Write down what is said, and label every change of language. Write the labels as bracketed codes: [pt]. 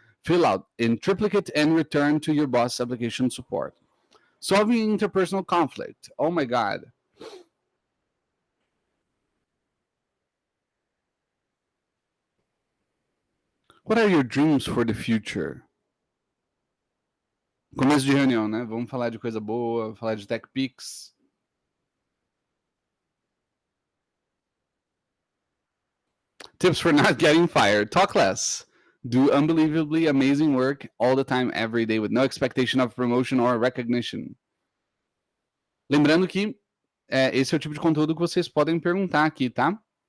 [en] Fill out in triplicate and return to your boss application support. Solving interpersonal conflict. Oh my God. What are your dreams for the future? [pt] Começo de reunião, né? Vamos falar de coisa boa, falar de Tech Pix. [en] Tips for not getting fired. Talk less. Do unbelievably amazing work all the time, every day, with no expectation of promotion or recognition. [pt] Lembrando que esse é o tipo de conteúdo que vocês podem perguntar aqui, tá?